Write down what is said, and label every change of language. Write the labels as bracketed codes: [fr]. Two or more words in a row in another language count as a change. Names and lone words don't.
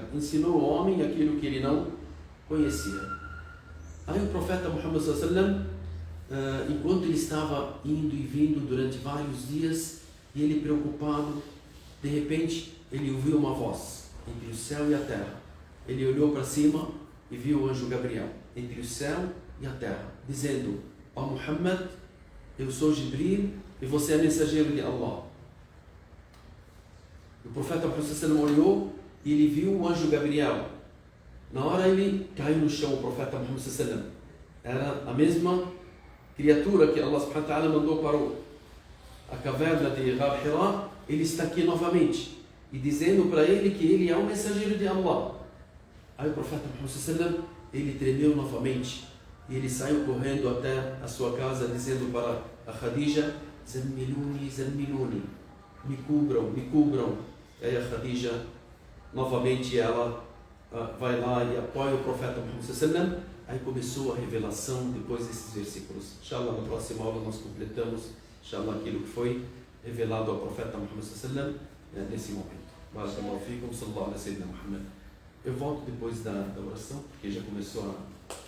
[pt] Ensinou o homem aquilo que ele não conhecia. Aí o profeta Muhammad [ar] صلى الله عليه وسلم, [pt] enquanto ele estava indo e vindo durante vários dias, e ele preocupado, de repente ele ouviu uma voz entre o céu e a terra. Ele olhou para cima e viu o anjo Gabriel entre o céu e a terra, dizendo: ó Muhammad, eu sou Jibril e você é mensageiro de Allah. O profeta Muhammad [ar] صلى الله عليه وسلم [pt] olhou e ele viu o anjo Gabriel. Na hora ele caiu no chão, o profeta Muhammad [ar] صلى الله عليه وسلم. [pt] Era a mesma criatura que Allah [ar] سبحانه وتعالى [pt] mandou para a caverna de Ghar Hira ele está aqui novamente e dizendo para ele que ele é um mensageiro de Allah. Aí o profeta Muhammad [ar] صلى الله عليه وسلم, [pt] ele tremeu novamente e ele saiu correndo até a sua casa dizendo para a Khadija: [ar] زملوني، زملوني, [pt] me cubram. E aí a Khadija novamente ela vai lá e apoia o profeta Muhammad [ar] صلى الله عليه وسلم. [pt] Aí começou a revelação depois desses versículos. [ar] إن شاء الله, [pt] na próxima aula nós completamos, [ar] إن شاء الله, [pt] aquilo que foi revelado ao profeta Muhammad [ar] صلى الله عليه وسلم [pt] nesse momento. [ar] بارك الله فيكم، صلى الله عليه وسلم. [pt] Eu volto depois da oração, porque já começou a